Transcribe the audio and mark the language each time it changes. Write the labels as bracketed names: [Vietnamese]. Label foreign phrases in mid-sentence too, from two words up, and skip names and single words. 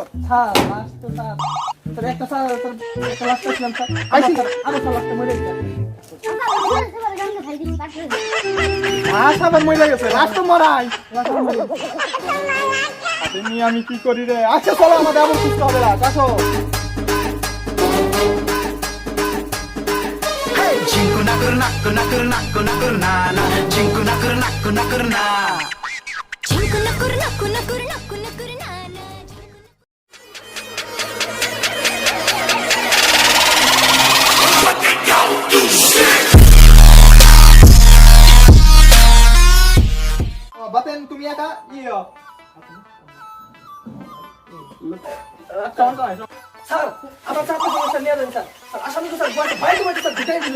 [Bangla] স্যার লাশ তো স্যার তোর একটা স্যার তোর একটা লাশ পেয়েছিলাম স্যার, আবার স্যার লাশটা মরে গেছে। লাশ আবার মরে গেছে, লাশ তো মরাই। লাশ আবার মরে গেছে। তুমি আমি কি করি রে? আচ্ছা চলো, আমাদের আবার সুস্থ হবে না, আসো। Cinku nakur na na. Cinku nakur na. Cinku nakur na na. বাতেন তুমি একা স্যার আমার চাপা সমস্যা নিয়ে যান স্যার, আসামি তো স্যার বাইরে স্যার দুটাই দিলেন।